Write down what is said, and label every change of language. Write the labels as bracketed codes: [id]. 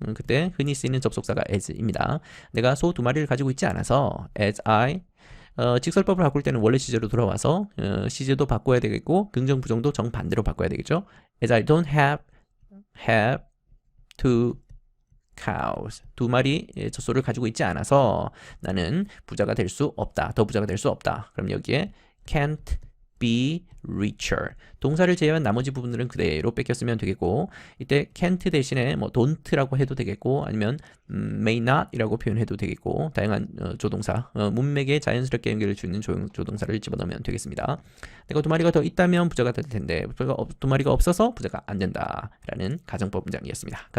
[ko] 그때 흔히 쓰이는 접속사가 as입니다. 내가 소 두 마리를 가지고 있지 않아서 [en] as I [ko] 직설법을 바꿀 때는 원래 시제로 돌아와서 시제도 바꿔야 되겠고 긍정 부정도 정반대로 바꿔야 되겠죠. [en] As I don't have two cows. [ko] 두 마리 젖소를 가지고 있지 않아서 나는 부자가 될 수 없다. 더 부자가 될 수 없다. 그럼 여기에 [en] can't be richer. [ko] 동사를 제외한 나머지 부분들은 그대로 뺏겼으면 되겠고 이때 can't 대신에 뭐 don't라고 해도 되겠고 아니면 may not 이라고 표현해도 되겠고 다양한 조동사, 문맥에 자연스럽게 연결을 주는 조동사를 집어넣으면 되겠습니다. 내가 두 마리가 더 있다면 부자가 될 텐데 두 마리가 없어서 부자가 안 된다 라는 가정법 문장이었습니다.